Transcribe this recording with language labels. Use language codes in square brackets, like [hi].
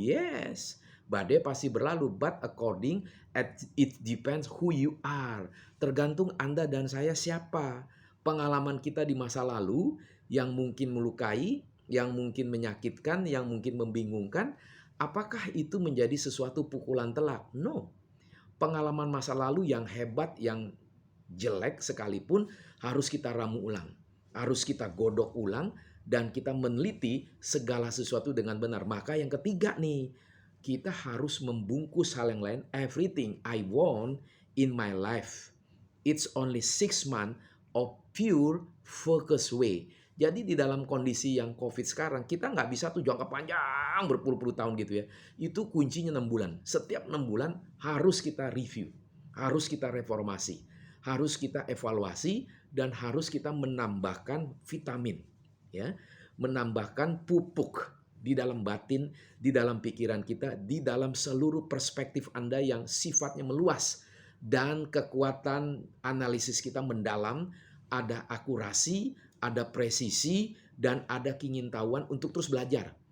[en] Yes, [id] badai pasti berlalu, [en] but it depends who you are. [id] Tergantung Anda dan saya siapa. Pengalaman kita di masa lalu yang mungkin melukai, yang mungkin menyakitkan, yang mungkin membingungkan, apakah itu menjadi sesuatu pukulan telak? No. Pengalaman masa lalu yang hebat, yang jelek sekalipun harus kita ramu ulang. Harus kita godok ulang dan kita meneliti segala sesuatu dengan benar. Maka yang ketiga nih, kita harus membungkus hal yang lain. [en] Everything I want in my life, it's only 6 months of pure focus way. [id] Jadi di dalam kondisi yang COVID sekarang, kita nggak bisa tuh jangka panjang berpuluh-puluh tahun gitu ya. Itu kuncinya 6 bulan. Setiap 6 bulan harus kita review, harus kita reformasi, harus kita evaluasi, dan harus kita menambahkan vitamin, ya, menambahkan pupuk di dalam batin, di dalam pikiran kita, di dalam seluruh perspektif Anda yang sifatnya meluas, dan kekuatan analisis kita mendalam, ada akurasi, ada presisi, dan ada keingintahuan untuk terus belajar.